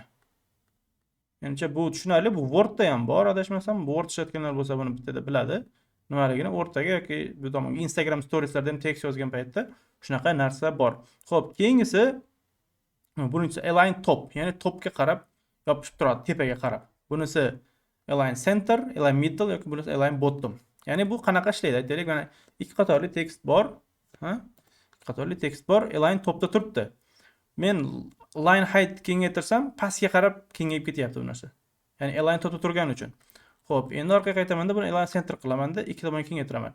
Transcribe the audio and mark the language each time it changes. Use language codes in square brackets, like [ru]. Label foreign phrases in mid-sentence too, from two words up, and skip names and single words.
[uz] Menimcha bu tushunarli, bu Wordda ham bor, adashmasam, bu Word ishlatganlar bo'lsa buni bittada biladi. Nimaligini o'rtaga yoki bu tomonga Instagram storieslarda ham tekst yozgan paytda shunaqa narsa bor. Xo'p, keyingisi bunisi [en] align top, [uz] ya'ni topga qarab yopishib turadi, tepaga qarab. [en] Bunisi align center, align middle [uz] yoki bunisi [en] align bottom. [uz] Ya'ni bu qanaqa ishlaydi? Aytaylik, mana 2 qatorli tekst bor, ha? 2 qatorli tekst bor, [en] align topda [uz] turibdi. Men [en] line height [uz] kengaytirsam, pastga qarab kengayib ketyapti bu narsa. Ya'ni [en] align topda [uz] turgani uchun. Xo'p, endi orqaga qaytaman-da, buni [en] align center [uz] qilaman-da, 2 tomonga kengaytiraman.